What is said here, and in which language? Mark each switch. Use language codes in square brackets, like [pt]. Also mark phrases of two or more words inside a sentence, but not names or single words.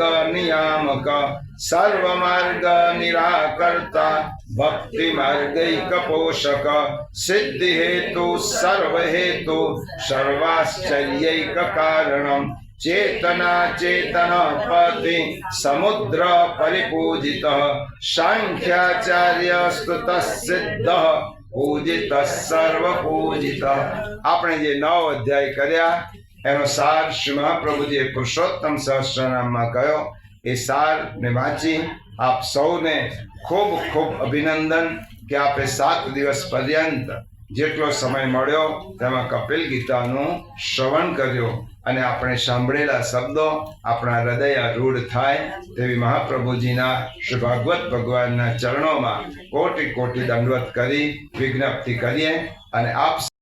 [sa] नियामक सर्व मार्ग निराकर्ता भक्ति मार्गैक पोषक सिद्धि हेतु सर्व हेतु सर्वाश्चर्यैक कारणम चेतना चेतन पति समुद्र परिपूजित सांख्याचार्य स्तुत सिद्ध पूजित सर्व पूजित। [gu] આપણે જે 9 અધ્યાય કર્યા એનો સાર શ્રી મહાપ્રભુજીએ પુરુષોત્તમ સહસ્રનામમાં કહ્યો। એ સારને વાંચી આપ સૌને ખૂબ ખૂબ અભિનંદન કે આપે 7 દિવસ પર્યંત જેટલો સમય મળ્યો તેમાં કપિલ ગીતાનું શ્રવણ કર્યો અને આપણે સાંભળેલા શબ્દો આપણા હૃદય રૂઢ થાય તેવી મહાપ્રભુજીના શ્રી ભાગવત ભગવાનના ચરણોમાં કોટી કોટી દંડવત કરી વિજ્ઞપ્તિ કરીએ અને આપ